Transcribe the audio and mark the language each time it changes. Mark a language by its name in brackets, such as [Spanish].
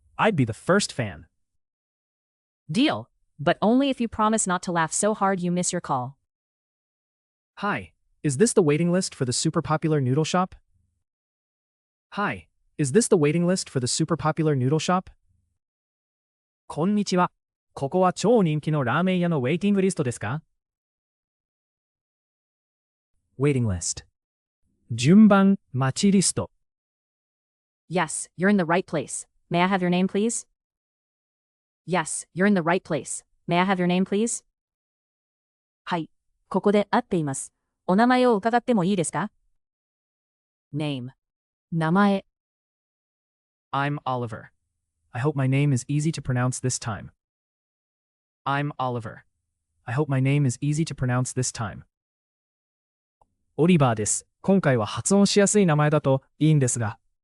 [English] I'd be the first fan. Deal. But only if you promise not to laugh so hard you miss your call. Hi, is this the waiting list for the super popular noodle shop? Hi, is this the waiting list for the super popular noodle shop? [Japanese] こんにちは。ここは超人気のラーメン屋のウェイティングリストですか? [English] Waiting list. 順番待ちリスト。 Yes, you're in the right place. May I have your name, please? Yes, you're in the right place. May I have your name, please? [Japanese] はい、ここで合っています。お名前を伺ってもいいですか? [English] Name. 名前。 I'm Oliver. I hope my name is easy to pronounce this time. I'm Oliver. I hope my name is easy to pronounce this time. [Japanese] オリバーです。今回は発音しやすい名前だといいんですが。